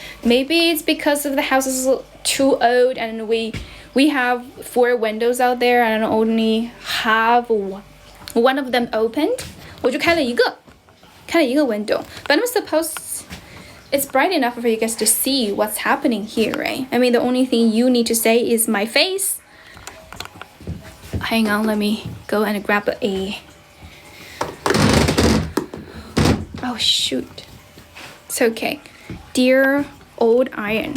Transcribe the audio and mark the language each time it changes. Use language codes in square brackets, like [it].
[en] Maybe it's because of the house is too old and we have 4 windows out there and only have one of them opened. [zh] 我就开了一个 window. [en] But I'm supposed it's bright enough for you guys to see what's happening here, right? I mean, the only thing you need to say is my face. Hang on, let me go and grab a... Oh, shoot. It's okay. Dear old iron.